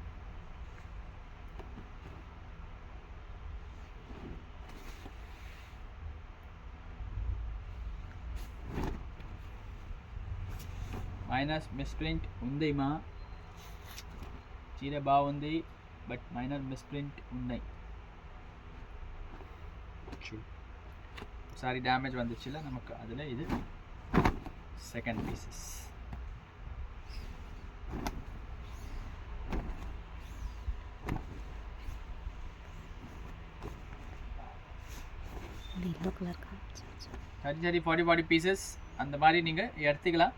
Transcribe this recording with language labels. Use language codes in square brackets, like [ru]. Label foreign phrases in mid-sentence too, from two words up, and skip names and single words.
[en] minus misprint [te] ఉంది మా చీర బాగుంది, [en] but minor misprint [te] ఉన్నాయి. [en] sorry damage [ta] வந்துச்சுல நமக்கு. அதில் இது [en] second pieces. [ta] சரி 40 பீசஸ் அந்த மாதிரி நீங்கள் எடுத்துக்கலாம்.